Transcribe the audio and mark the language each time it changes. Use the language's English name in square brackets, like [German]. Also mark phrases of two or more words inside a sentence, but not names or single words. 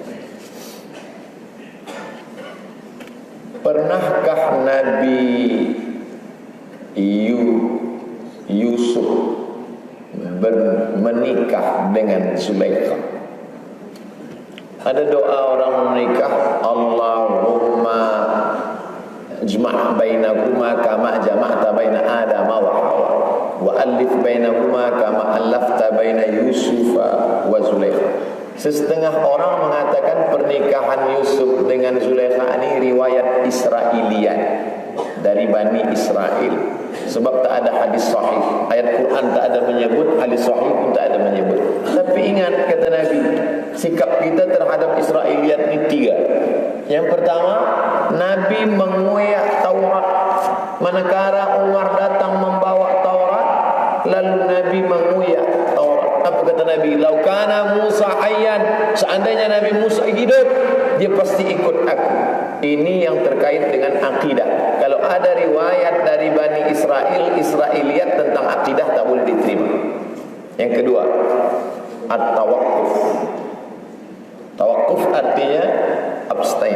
[Malay] Pernahkah Nabi Yusuf menikah dengan Zulaikha? Ada doa orang menikah, [Arabic] اللهم اجمع بينكما كما جمعت بين آدم وحواء وألف بينكما كما ألفت بين يوسف وزليخا. [Malay] Setengah orang mengatakan pernikahan Yusuf dengan Zulaikha ini riwayat Israiliyat dari Bani Israel. Sebab tak ada hadis sahih, ayat Quran tak ada menyebut, hadis sahih pun tak ada menyebut. Tapi ingat kata Nabi, sikap kita terhadap Israiliyat ini 3. Yang pertama, Nabi menguyak Taurat. Manakala Umar datang membawa Taurat, lalu Nabi menguyak Taurat. Apa kata Nabi? [Arabic] لو كان موسى حيا, [Malay] seandainya Nabi Musa hidup, dia pasti ikut aku. Ini yang terkait dengan akidah. Kalau ada riwayat dari Bani Israel, Israiliyat tentang akidah tak boleh diterima. Yang kedua, at-tawaqquf. Tawaqquf artinya abstain.